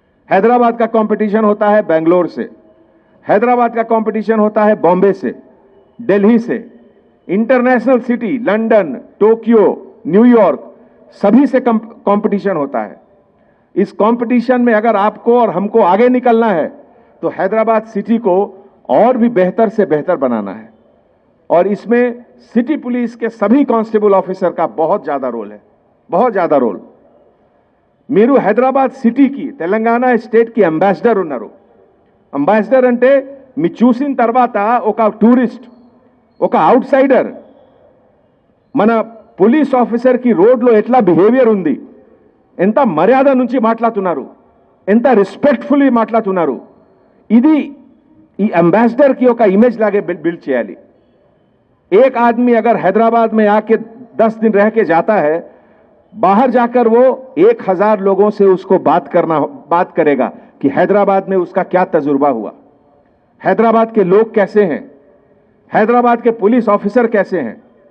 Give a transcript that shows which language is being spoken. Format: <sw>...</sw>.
<hi>हैदराबाद का कंपटीशन होता है बेंगलोर से, हैदराबाद का कंपटीशन होता है बॉम्बे से, दिल्ली से, international city London, Tokyo, New York, सभी से कंपटीशन होता है. इस कंपटीशन में अगर आपको और हमको आगे निकलना है तो हैदराबाद सिटी को और भी बेहतर से बेहतर बनाना है. और इसमें सिटी पुलिस के सभी कांस्टेबल ऑफिसर का बहुत ज्यादा रोल है, बहुत ज्यादा रोल.</hi> <te>మీరు హైదరాబాద్ సిటీకి తెలంగాణ స్టేట్కి అంబాసిడర్ ఉన్నారు. అంబాసిడర్ అంటే మీ చూసిన తర్వాత ఒక టూరిస్ట్, ఒక అవుట్ సైడర్ మన పోలీస్ ఆఫీసర్కి రోడ్లో ఎట్లా బిహేవియర్ ఉంది, ఎంత మర్యాద నుంచి మాట్లాడుతున్నారు, ఎంత రెస్పెక్ట్ఫుల్లీ మాట్లాడుతున్నారు, ఇది ఈ అంబాసిడర్ की ఒక इमेज लागे बिल्ड చేయాలి.</te> <hi>एक आदमी अगर हैदराबाद में आके 10 दिन रह के जाता है, बाहर जाकर वो 1000 लोगों से उसको बात करेगा कि हैदराबाद में उसका क्या तजुर्बा हुआ, हैदराबाद के लोग कैसे हैं, हैदराबाद के पुलिस ऑफिसर कैसे हैं.</hi>